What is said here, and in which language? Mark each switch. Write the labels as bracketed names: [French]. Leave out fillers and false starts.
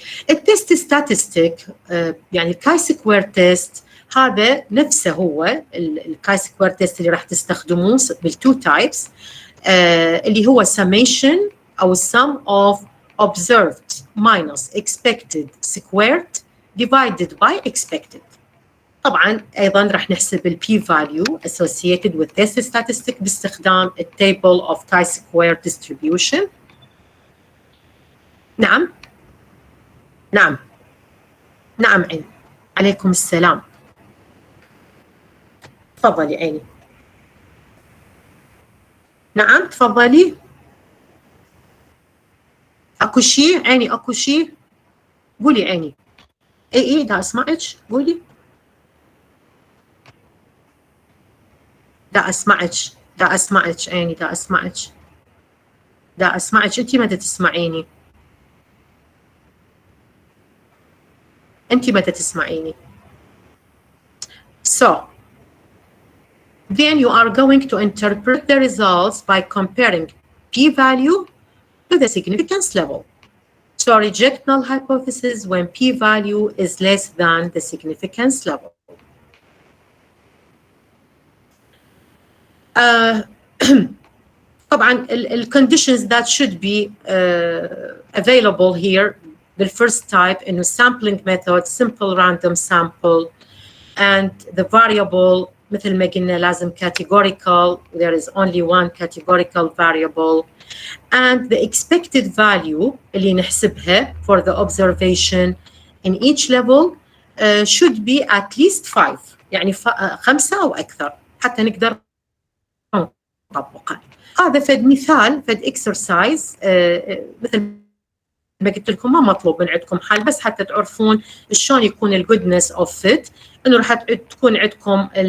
[English] التست statistic [Arabic] يعني [English] chi-square test [Arabic] هذا نفسه هو الكاي سكوير تيست اللي راح تستخدموه بالتو تايبس، اللي هو summation أو [English] sum of observed minus expected squared divided by expected. [Arabic] طبعا أيضا راح نحسب ال [English] p-value associated with test statistic [Arabic] باستخدام ال [English] table of chi-square distribution. [Arabic] نعم نعم نعم عيني، عليكم السلام، تفضلي عيني. نعم تفضلي. اكو شيء عيني، اكو شيء قولي عيني. اي دا اسمعك، قولي. دا اسمعك عيني، دا اسمعك انتي ما تسمعيني، انتي ما تسمعيني. [English] So then you are going to interpret the results by comparing p-value to the significance level. So reject null hypothesis when p-value is less than the significance level. [Arabic] طبعا ال [English] conditions that should be available here. The first type in a sampling method, simple random sample, and the variable [Arabic] مثل ما قلنا لازم [English] categorical. There is only one categorical variable, and the expected value [Arabic] اللي نحسبها [English] for the observation in each level should be at least 5، [Arabic] يعني 5 أو أكثر حتى نقدر نطبقه. هذا فد مثال، فد exercise مثل ما قلت لكم ما مطلوب من عندكم حل، بس حتى تعرفون شلون يكون الجودنس اوف فيت، انه راح تكون عندكم